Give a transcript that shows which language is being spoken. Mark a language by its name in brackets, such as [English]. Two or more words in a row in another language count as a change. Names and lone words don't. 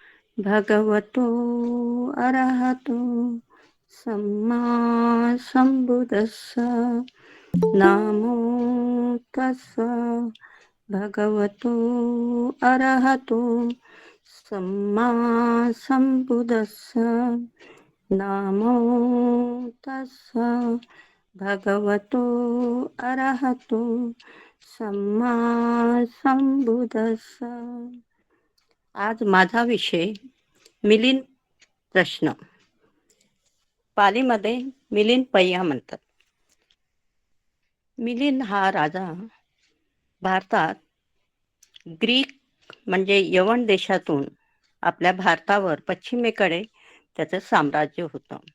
[Pali] भगवतो अरहतो सम्मा सम्बुद्धस्स नमो तस्स भगवतो अरहतो सम्मा सम्बुद्धस्स नमो तस्स भगवतो अरहतो सम्मा सम्बुद्धस्स. [Marathi] आज माझा विषय मिलिंद प्रश्न. पालीमध्ये मिलिंद पय्या म्हणतात. मिलिंद हा राजा भारतात ग्रीक म्हणजे यवन देशातून आपल्या भारतावर पश्चिमेकडे त्याचं साम्राज्य होतं.